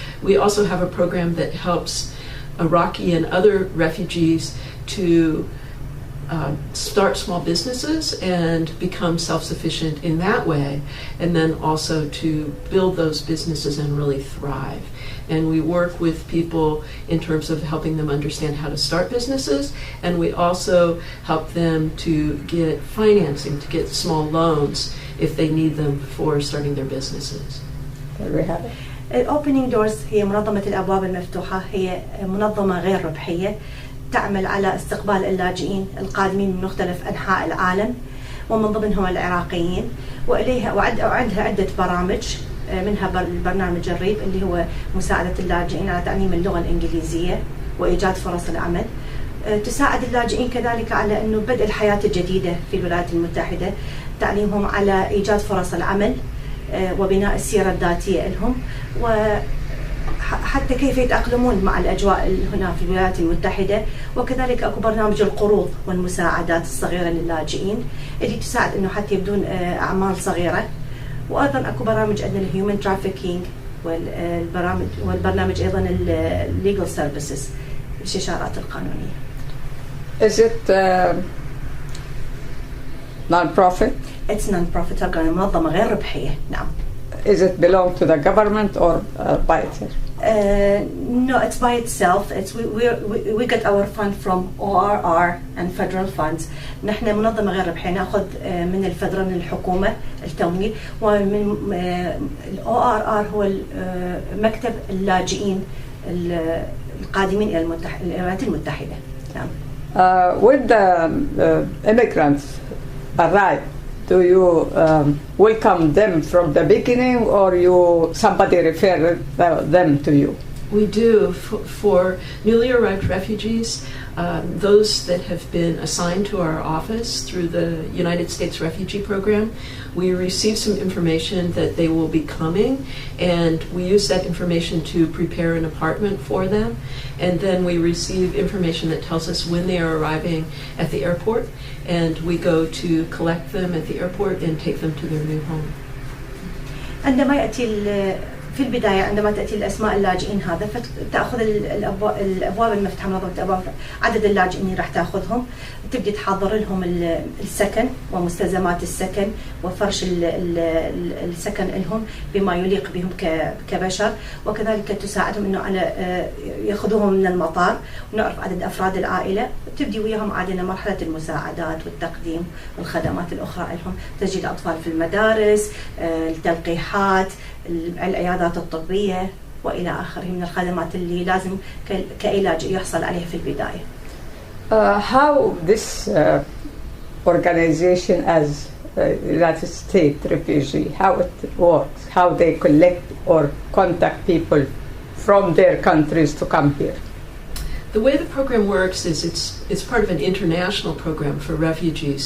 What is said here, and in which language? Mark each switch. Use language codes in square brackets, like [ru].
[en] We also have a program that helps Iraqi and other refugees to start small businesses and become self-sufficient in that way, and then also to build those businesses and really thrive. And we work with people in terms of helping them understand how to start businesses, and we also help them to get financing, to get small loans if they need them for starting their businesses. There we have it. [ar] Opening Doors هي منظمة الأبواب المفتوحة. هي منظمة غير ربحية تعمل على استقبال اللاجئين القادمين من مختلف أنحاء العالم ومن ضمنهم العراقيين، وإليها وعندها عدة برامج، منها برنامج الريب اللي هو مساعدة اللاجئين على تعليم اللغة الإنجليزية وإيجاد فرص العمل. تساعد اللاجئين كذلك على أنه بدء الحياة الجديدة في الولايات المتحدة، تعليمهم على إيجاد فرص العمل وبناء السيرة الذاتية لهم، وحتى كيف يتأقلمون مع الأجواء هنا في الولايات المتحدة. وكذلك أكو برنامج القروض والمساعدات الصغيرة للاجئين اللي تساعد أنه حتى يبدون أعمال صغيرة. وأيضا أكو برامج عندنا الهيومن ترافيكينج والبرنامج أيضا الليجل سيرفيسز، الاستشارات القانونية. [en] Is it non-profit? It's non-profit organization، [ar] منظمة غير ربحية. نعم. [en] Is it belong to the government or by itself? No, it's by itself. We get our fund from ORR and federal funds. [ar] نحن منظمة غير ربحية، نأخذ من الفدرال، من الحكومة التمويل، ومن ORR هو مكتب اللاجئين القادمين إلى الولايات المتحدة. نعم. [en] When the immigrants arrive, do you welcome them from the beginning, or somebody refer them to you? We do. For newly arrived refugees, those that have been assigned to our office through the United States Refugee Program, we receive some information that they will be coming, and we use that information to prepare an apartment for them. And then we receive information that tells us when they are arriving at the airport, and we go to collect them at the airport and take them to their new home. [ar] عندما يأتي في البداية عندما تأتي الأسماء اللاجئين هذا فتأخذ الأبواب المفتوحة، منظمة الأبواب عدد اللاجئين اللي راح تأخذهم، تبدي تحضر لهم السكن ومستلزمات السكن وفرش السكن لهم بما يليق بهم كبشر، وكذلك تساعدهم انه على ياخذوهم من المطار ونعرف عدد افراد العائله، تبدي وياهم عادنا مرحله المساعدات والتقديم والخدمات الاخرى لهم، تسجيل الاطفال في المدارس، التلقيحات، العيادات الطبيه والى اخره من الخدمات اللي لازم كاي لاجئ يحصل عليها في البدايه. [en] How this organization as United States refugee, how it works, how they collect or contact people from their countries to come here? The way the program works is it's part of an international program for refugees.